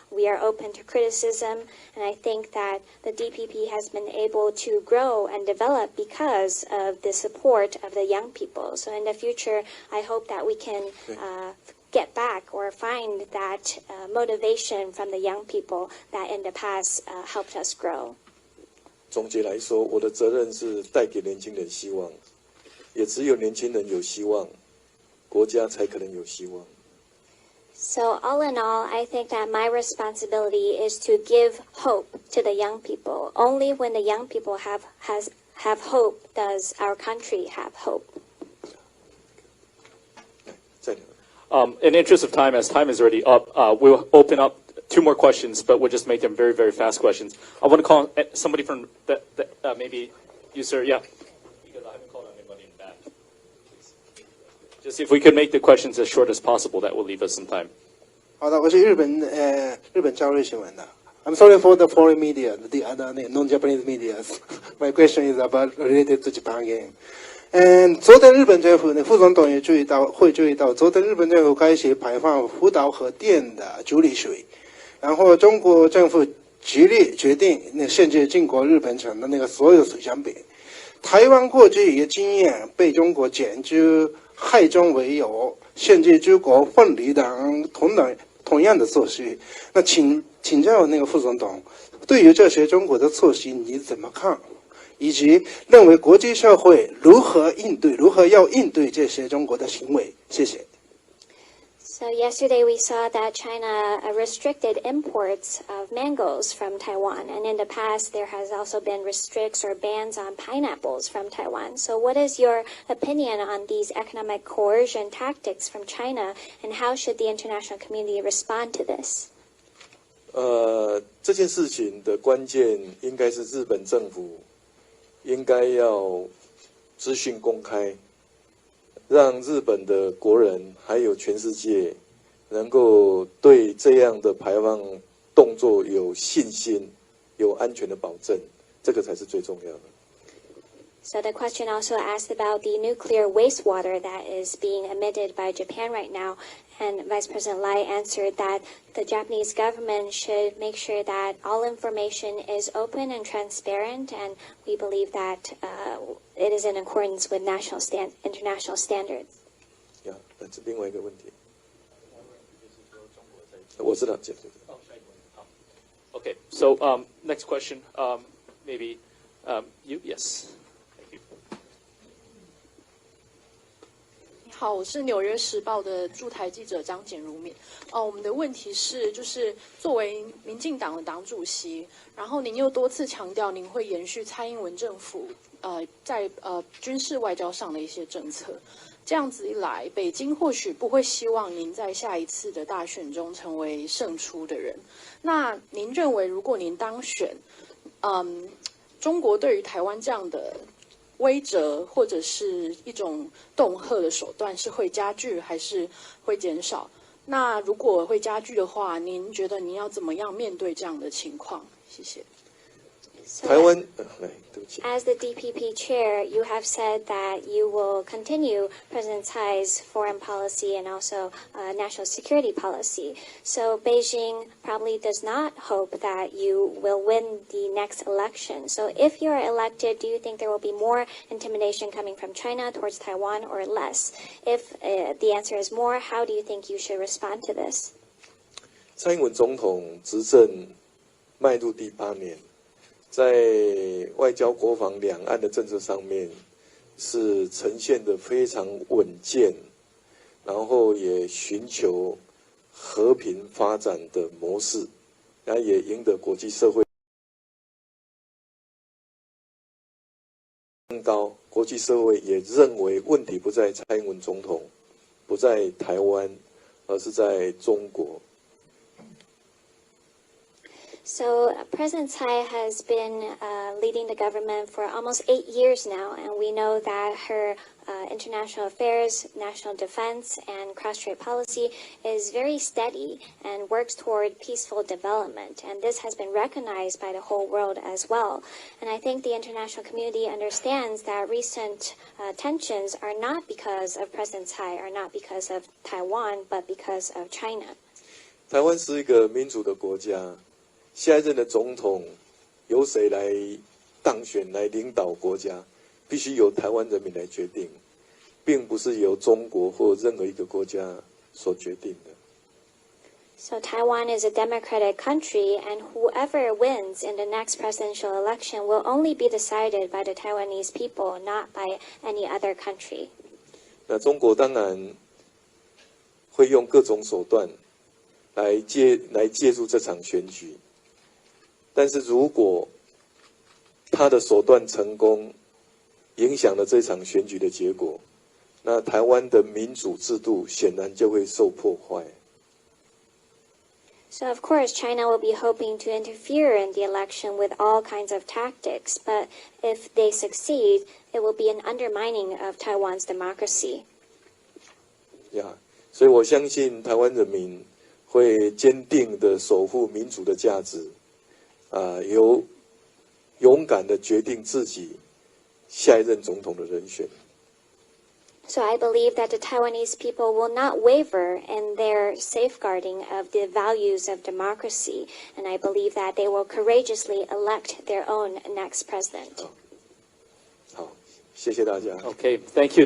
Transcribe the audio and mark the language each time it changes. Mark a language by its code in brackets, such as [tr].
[en] We are open to criticism, and I think that the DPP has been able to grow and develop because of the support of the young people. So in the future, I hope that we can get back or find that motivation from the young people that in the past helped us grow. [zh] 总结来说，我的责任是带给年轻人希望，也只有年轻人有希望，国家才可能有希望。 [en] So all in all, I think that my responsibility is to give hope to the young people. Only when the young people have hope does our country have hope. In the interest of time, as time is already up, we'll open up 2 more questions, but we'll just make them very, very fast questions. I want to call somebody from maybe you, sir. Yeah. Because I haven't called on anybody in the back. Just if we could make the questions as short as possible, that will leave us some time. [zh] 好的，我是日本朝日新闻的。 [en] I'm sorry for the foreign media, the other non-Japanese media. My question is about related to Japan game. [zh] 昨天日本政府副总统也注意到，昨天日本政府开始排放福岛核电的处理水，然后中国政府极力决定限制进口日本产的所有水产品。台湾过去也经验被中国检举害中为由，限制出国分离等同样的措施。那请教副总统，对于这些中国的措施你怎么看？以及认为国际社会如何要应对这些中国的行为？谢谢。 [en] So yesterday we saw that China restricted imports of mangoes from Taiwan, and in the past there has also been restrictions or bans on pineapples from Taiwan. So what is your opinion on these economic coercion tactics from China, and how should the international community respond to this? [zh] 这件事情的关键应该是日本政府应该要资讯公开，让日本的国人还有全世界能够对这样的排放动作有信心，有安全的保证，这个才是最重要的。 [en] So the question also asked about the nuclear wastewater that is being emitted by Japan right now, and Vice President Lai answered that the Japanese government should make sure that all information is open and transparent, and we believe that it is in accordance with international standards. [zh] 这是另外一个问题。我知道，这个。 [en] Okay, so next question, maybe you, yes. [zh] 好，我是纽约时报的驻台记者张简如敏。我们的问题是，就是作为民进党的党主席，然后您又多次强调您会延续蔡英文政府在军事外交上的一些政策。这样子一来，北京或许不会希望您在下一次的大选中成为胜出的人。那您认为，如果您当选，中国对于台湾这样的威慑或者是一种恫吓的手段是会加剧还是会减少？那如果会加剧的话，您觉得您要怎么样面对这样的情况？谢谢。台湾，对不起。 [en] As the DPP chair, you have said that you will continue President Tsai's foreign policy and also national security policy. So Beijing probably does not hope that you will win the next election. So if you are elected, do you think there will be more intimidation coming from China towards Taiwan or less? If the answer is more, how do you think you should respond to this? [zh] 蔡英文总统执政迈入第8年。在外交、国防、两岸的政策上面，是呈现的非常稳健，然后也寻求和平发展的模式，然后也赢得国际社会更高。国际社会也认为问题不在蔡英文总统，不在台湾，而是在中国。 [en] So President Tsai has been leading the government for almost 8 years now, and we know that her international affairs, national defense, and cross-strait policy is very steady and works toward peaceful development. And this has been recognized by the whole world as well. And I think the international community understands that recent tensions are not because of President Tsai, are not because of Taiwan, but because of China. [zh] 台湾是一个民主的国家，下一任的总统由谁来当选来领导国家？必须由台湾人民来决定，并不是由中国或任何一个国家所决定的。 [en] So Taiwan is a democratic country, and whoever wins in the next presidential election will only be decided by the Taiwanese people, not by any other country. [zh] 那中国当然会用各种手段来介入这场选举，但是如果他的手段成功，影响了这场选举的结果，那台湾的民主制度显然就会受破坏。 [en] So of course, China will be hoping to interfere in the election with all kinds of tactics, but if they succeed, it will be an undermining of Taiwan's democracy. [zh] 所以我相信台湾人民会坚定的守护民主的价值，勇敢的决定自己下一任总统的人选。 [en] So I believe that the Taiwanese people will not waver in their safeguarding of the values of democracy, and I believe that they will courageously elect their own next president. [zh] 好，谢谢大家。 [en] Okay, thank you.